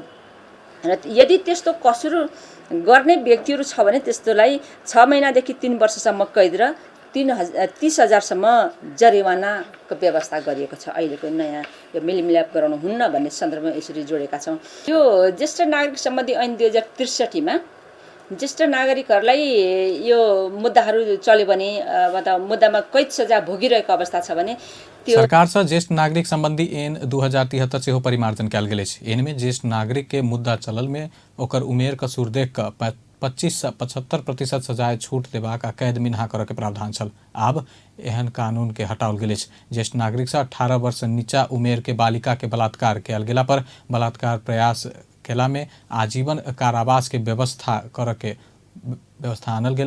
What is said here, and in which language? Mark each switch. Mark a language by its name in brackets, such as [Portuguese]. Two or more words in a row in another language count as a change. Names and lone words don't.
[Nepali] र यदि त्यस्तो कसुर गर्ने व्यक्तिहरू छ भने त्यस्तोलाई 6 महिनादेखि 3 वर्षसम्म कैद र 30,000सम्म जरिवानाको व्यवस्था गरिएको छ। अहिलेको नयाँ यो मेलमिलाप गराउनु हुन्न भन्ने सन्दर्भमा यसरी जोडेका छौँ। यो ज्येष्ठ नागरिक सम्बन्धी ऐन 2063मा ज्येष्ठ नागरिकहरूलाई यो मुद्दाहरू चल्यो भने मतलब मुद्दामा कैद सजाय भोगिरहेको अवस्था छ भने [Maithili] सरकार से ज्येष्ठ नागरिक संबंधी एन 2073 से परिमार्जन कयल गेल अछि। एन में ज्येष्ठ नागरिक के मुद्दा चलल में ओकर उमेर कसूर देख कऽ 25 से 75% सजाय छूट देबाक आ कैद मिन्हा करऽ के प्रावधान छल। आब एहन कानून के हटाओल गेल अछि। ज्येष्ठ नागरिक से 18 वर्ष नीचा उमेर के बालिका के बलात्कार कयल गेला पर बलात्कार प्रयास केला में आजीवन कारावास के व्यवस्था करऽ के व्यवस्था आनल गेल।